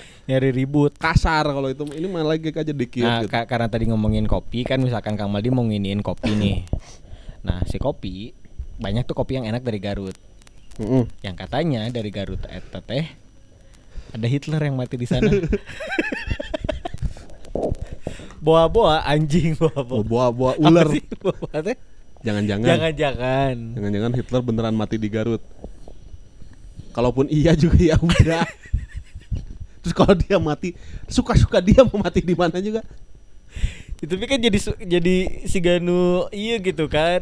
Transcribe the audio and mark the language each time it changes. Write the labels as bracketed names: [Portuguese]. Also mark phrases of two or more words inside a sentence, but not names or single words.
[Indonesian] Nyari ribut. kasar kalau itu. Ini mah legeg aja dikit Nah, gitu. karena tadi ngomongin kopi kan, misalkan Kang Maldi mau nginiin kopi nih. Nah, si kopi banyak tuh kopi yang enak dari Garut. Yang katanya dari Garut [Sundanese] eta teh [Indonesian] ada Hitler yang mati di sana. Boa-boa anjing, boa-boa. Boa Apa ular. sih boa teh? Jangan-jangan Hitler beneran mati di Garut. Kalaupun iya juga ya udah. Terus kalau dia mati, suka-suka dia mau mati di mana juga. Itu kan jadi si Ganu iya gitu kan.